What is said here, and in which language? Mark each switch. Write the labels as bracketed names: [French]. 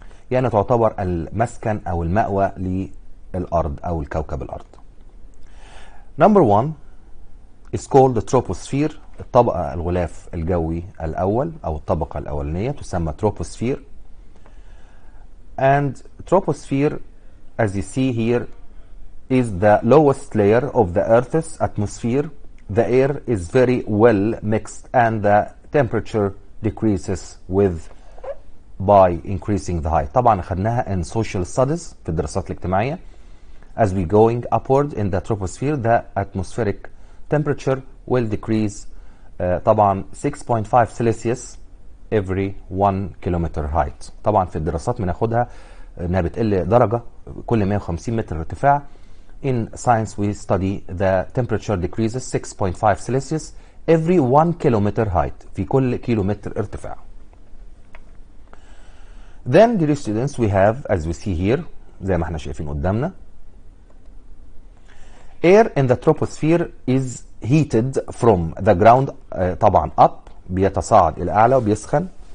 [Arabic] يعني تعتبر المسكن أو المأوى للأرض أو الكوكب الأرض. [English] Number 1 is called the troposphere. [Arabic] الطبقة الغلاف الجوي الأول أو الطبقة الأولانية تسمى troposphere. [English] And troposphere, as you see here, is the lowest layer of the Earth's atmosphere. The air is very well mixed and the temperature decreases by increasing the height. [Arabic] طبعا أخذناها [English] in social studies [Arabic] في الدراسات الاجتماعية. [English] As we going upward in the troposphere, the atmospheric temperature will decrease طبعا 6.5 Celsius every 1 kilometer height. [Arabic] طبعا في الدراسات بناخدها انها بتقل درجة كل 150 متر ارتفاع. [English] In science we study the temperature decreases 6.5 Celsius every 1 kilometer height [Arabic] في كل كيلومتر ارتفاع. [English] Then dear students we have, as we see here [Arabic] زي ما احنا شايفين قدامنا, [English] air in the troposphere is heated from the ground طبعا up [Arabic] بيتصاعد إلى أعلى وبيسخن.